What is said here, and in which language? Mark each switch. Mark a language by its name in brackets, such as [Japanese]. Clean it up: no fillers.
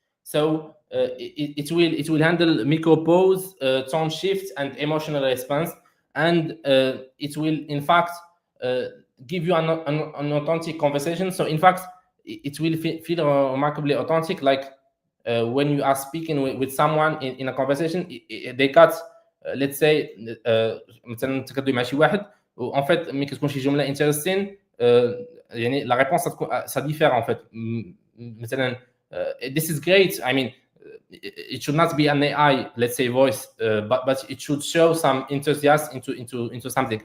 [English] So it will handle micro pause, tone shift, and emotional response, and it will in fact give you an authentic conversation. So in fact, it will feel remarkably authentic, like when you are speaking with someone in a conversation. They got let's say [Arabic] مثلا تكدوي مع شي واحد، وان فيت ملي كتكون شي جمله انتريستين يعني [French] لا ريبونس سا ديفير ان فيت. [English] مثلا this is great. I mean, it should not be an AI, let's say, voice, but it should show some enthusiasm into something.